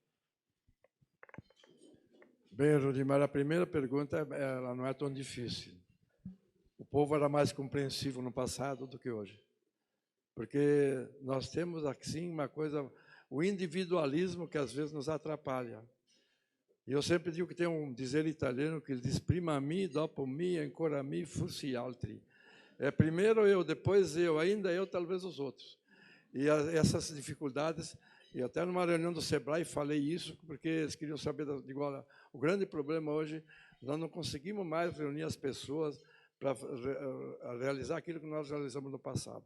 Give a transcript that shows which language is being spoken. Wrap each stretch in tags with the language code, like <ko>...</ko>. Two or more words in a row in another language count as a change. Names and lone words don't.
<pt>Bem, Rudimar, a primeira pergunta ela não é tão difícil. O povo era mais compreensivo no passado do que hoje. Porque nós temos, assim, uma coisa, o individualismo que às vezes nos atrapalha. E eu sempre digo que tem um dizer italiano que ele diz</pt> <it>prima mi, dopo mi, ancora mi, fussi altri.</it> <pt>É primeiro eu, depois eu, ainda eu, talvez os outros. E essas dificuldades, e até numa reunião do Sebrae falei isso, porque eles queriam saber, igual, o grande problema hoje, nós não conseguimos mais reunir as pessoas para realizar aquilo que nós realizamos no passado.</pt>